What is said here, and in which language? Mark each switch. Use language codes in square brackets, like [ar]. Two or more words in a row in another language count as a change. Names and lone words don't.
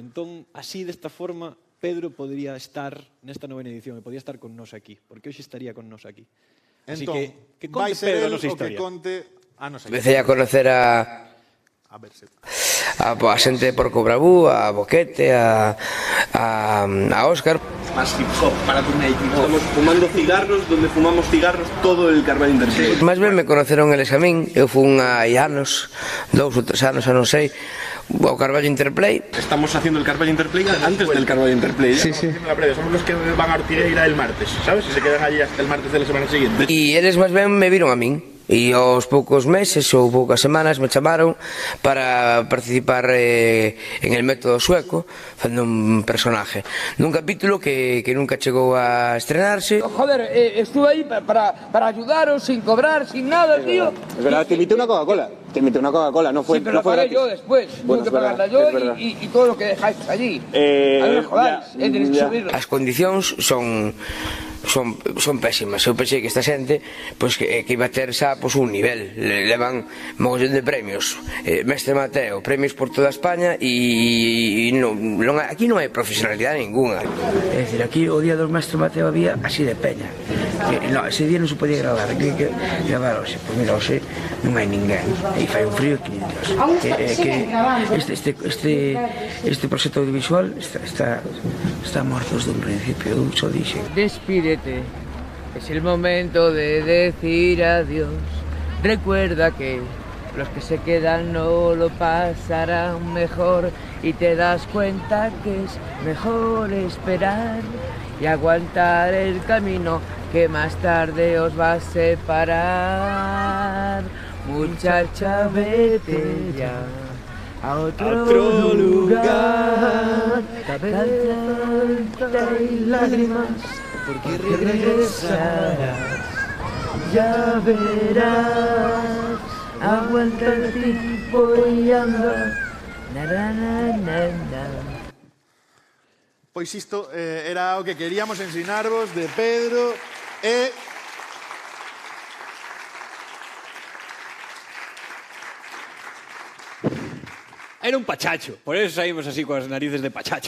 [gl] Entón, así, desta forma, Pedro podría estar nesta novena edición e podía estar con nos aquí, porque hoxe estaría con nos aquí. Así entón, que conte Pedro a nosa historia. que conte a nosa historia. [es] Empecé a conocer a xente por Cobrabú, a Boquete, a Óscar. Más hip hop para tu make. Estamos fumando cigarros, donde fumamos cigarros todo el Carballo Interplay. [gl] Máis ben me conoceron eles a min, eu fun hai anos, 2 ou 3 anos, non sei, ao Carballo Interplay. [es] Estamos haciendo el Carballo Interplay antes del Carballo Interplay. Sí, sí. Somos los que van a Ortireira el martes, ¿sabes? Y se quedan allí hasta el martes de la semana siguiente. [gl] E eles máis ben me viron a min. E aos poucos meses ou poucas semanas me chamaron para participar [es] en el método sueco, [gl] facendo un personaje nun capítulo que nunca chegou a estrenarse. [es] Joder, estuve aí para ayudaros sin cobrar, sin nada, tío. Es verdad, te invité una Coca-Cola. No fue, sí, pero no fue la pagué gratis. yo después. Bueno, tuve que pagarla yo y todo lo que dejáis allí. A ver, jodáis, tenéis que subirlo. [gl] As condicións son pésimas. Eu pensei que esta xente que iba a ter xa un nivel, levan mogollón de premios, Mestre Mateo, premios por toda España, e aquí non hai profesionalidade ninguna. É dicir, aquí o día do Mestre Mateo había así de peña. Ese día non se podía gravar, aquí que gravar hoxe. Pois mira, hoxe non hai ninguén e fai un frío que este proxecto audiovisual está morto desde un principio. Eu só dixen, [es] Despídete, es el momento de decir adiós. Recuerda que los que se quedan no lo pasarán mejor y te das cuenta que es mejor esperar y aguantar el camino que más tarde os va a separar. Muchacha, vete ya a otro lugar, cabeza y lágrimas, porque regresarás, ya verás, aguanta el tiempo y anda, [gl] Pois isto era o que queríamos ensinarvos de Pedro e... Era un pachacho, por eso saímos así coas narices de pachacho.